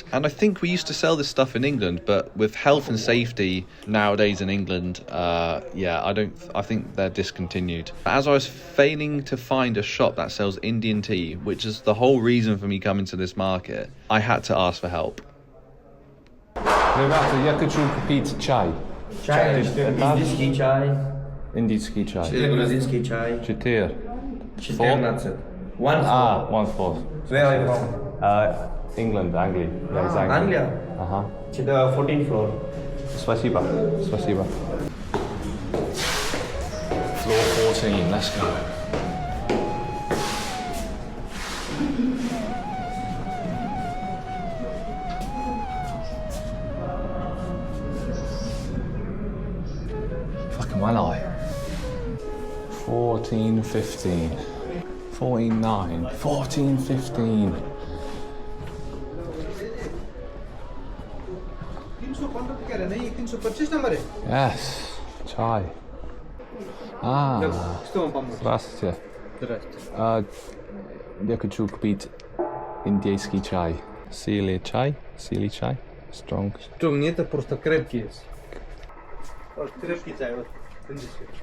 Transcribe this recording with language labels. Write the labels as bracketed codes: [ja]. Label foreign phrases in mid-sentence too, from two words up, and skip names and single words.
[en] And I think we used to sell this stuff in England, but with health and safety nowadays in England, yeah, I think they're discontinued. As I was failing to find a shop that sells Indian tea, which is the whole reason for me coming to this market, I had to ask for help. [ru] Ребята, я хочу купить чай. Чай, индийский чай. Индийский чай. Грузинский чай. 4. 14. 1-4. 1-4. [en] Where are you from? England, Anglia. Yeah, exactly. Anglia? Uh-huh. To the 14th floor. [ru] Спасибо. Спасибо. [en] Floor 14, let's go. Fucking well I. 14, 15. 14, 9. 14, 15. [hi] 315 कह रहे हैं, ये 325 नंबर है। [en] Yes, chai. [ru] Что вам помочь? Здравствуйте. Здравствуйте. Я хочу купить индийский чай. Сили чай? Сили чай? Strong. Что, мне это просто крепкий есть. Вот, крепкий чай, вот. Принеси.